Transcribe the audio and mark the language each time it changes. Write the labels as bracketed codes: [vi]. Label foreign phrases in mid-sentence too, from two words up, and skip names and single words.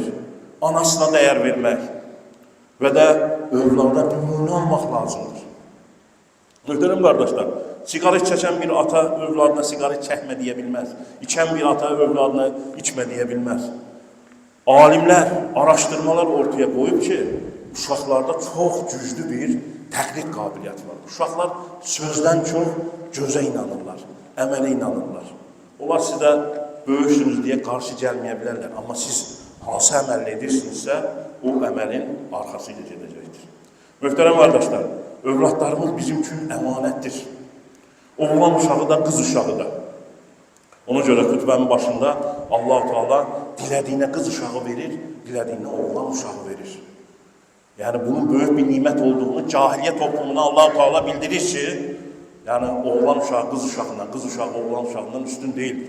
[tr] Anasına değer vermek ve de [az] övlada nümunə [tr] olmak lazımdır. Muhterem kardeşler, sigaret çeken bir ata övladına sigaret çekme diyebilmez. İçen bir ata övladına içme diyebilmez. Alimler, araştırmalar ortaya koyup ki, uşaqlarda çok güçlü bir [az] təqlid qabiliyyəti var. Uşaqlar sözdən çox gözə inanırlar, əmələ inanırlar. Onlar sizə böyüksünüz [tr] diye karşı [az] gəlməyə bilərlər. Amma siz hansı əməllə edirsinizsə, o əməlin arxasıyla gedəcəkdir. Möhtərəm qardaşlar, övladlarımız bizim üçün əmanətdir. Oğlan uşağı da, kız uşağı da. [tr] Ona göre [az] xutbənin başında [tr] Allah-u Teala dilediğine kız uşağı verir, dilediğine oğlan uşağı verir. Yani bunun büyük bir nimet olduğunu cahiliye toplumuna Allah-u Teala bildirir ki, yani oğlan uşağı kız uşağından, kız uşağı oğlan uşağından üstün değildir.